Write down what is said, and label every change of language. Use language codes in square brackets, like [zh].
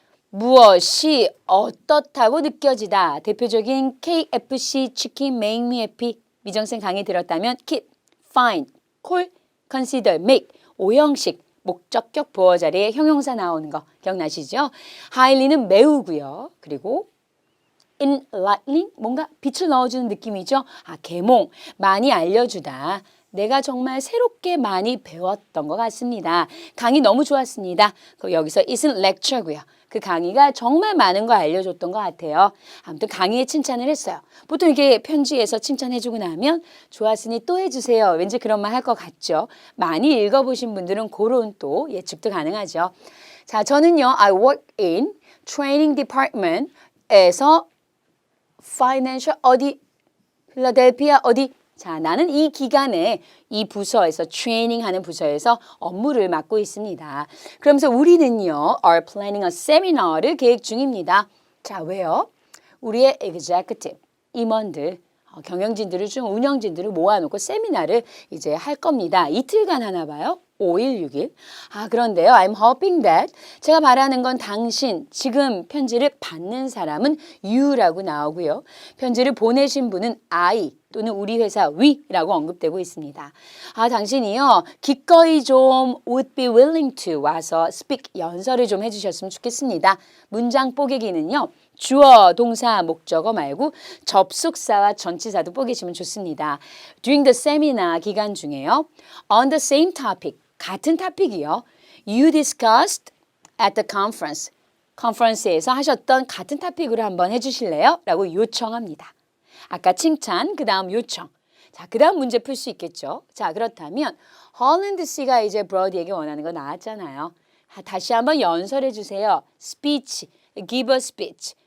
[ko] 무엇이 어떻다고 느껴지다. 대표적인 KFC 치킨 [en] make me happy. [ko] 미정생 강의 들었다면 [en] keep, find, call, consider, make. [ko] 5형식 목적격 보어 자리에 형용사 나오는 거 기억나시죠? highly는 매우고요. 그리고 enlightening 뭔가 빛을 넣어주는 느낌이죠. 계몽 많이 알려주다. 내가 정말 새롭게 많이 배웠던 것 같습니다. 강의 너무 좋았습니다. 여기서 [en] isn't lecture [ko] 고요. 그 강의가 정말 많은 거 알려줬던 것 같아요. 아무튼 강의에 칭찬을 했어요. 보통 이게 편지에서 칭찬해주고 나면 좋았으니 또 해주세요. 왠지 그런 말 할 것 같죠. 많이 읽어보신 분들은 그런 또 예측도 가능하죠. 자, 저는요. [en] I work in training department에서 financial [ko] 어디? 필라델피아 어디? 자, 나는 이 기간에 이 부서에서 트레이닝하는 부서에서 업무를 맡고 있습니다. 그러면서 우리는요, [en] are planning a seminar [ko] 를 계획 중입니다. 자, 왜요? 우리의 executive, 임원들, 경영진들을 좀 운영진들을 모아놓고 세미나를 이제 할 겁니다. 이틀간 하나 봐요. 5일 6일. 그런데요. [en] I'm hoping that [ko] 제가 바라는 건 당신 지금 편지를 받는 사람은 you라고 나오고요. 편지를 보내신 분은 I 또는 우리 회사 we라고 언급되고 있습니다. 당신이요. 기꺼이 좀 [en] would be willing to [ko] 와서 speak 연설을 좀 해주셨으면 좋겠습니다. 문장 뽀개기는요. 주어, 동사, 목적어 말고 접속사와 전치사도 뽀개시면 좋습니다. [en] During the seminar [ko] 기간 중에요. [en] On the same topic, [ko] 같은 토픽이요. [en] You discussed at the conference. [ko] 컨퍼런스에서 하셨던 같은 토픽으로 한번 해주실래요? 라고 요청합니다. 아까 칭찬, 그 다음 요청. 자, 그 다음 문제 풀 수 있겠죠? 자, 그렇다면 헐랜드 씨가 이제 브로디에게 원하는 거 나왔잖아요. 다시 한번 연설해 주세요. speech, [en] give a speech.